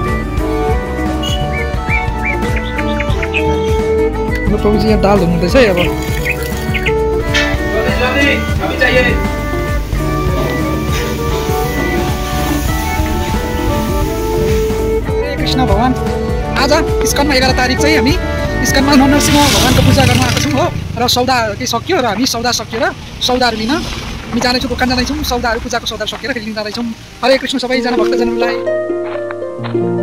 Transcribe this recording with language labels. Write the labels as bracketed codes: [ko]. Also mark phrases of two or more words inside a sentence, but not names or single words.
[ne] प्रभु जी दाल हुनुहुँदैछ है। अब कृष्ण भगवान आज इस्कॉनमा 11 तारिक चाहिँ हामी इस्कॉनमा नरसिंह भगवानको पूजा गर्न आएको छौँ हो। र सौदा केही सक्यो र हामी सौदा सक्यो र सौदाहरू लिन हामी जाँदैछौँ, दोकान जाँदैछौँ। सौदाहरू पूजाको सौदा सकेर फेरि लिन जाँदैछौँ। हरे कृष्ण सबैजना भक्तजनहरूलाई।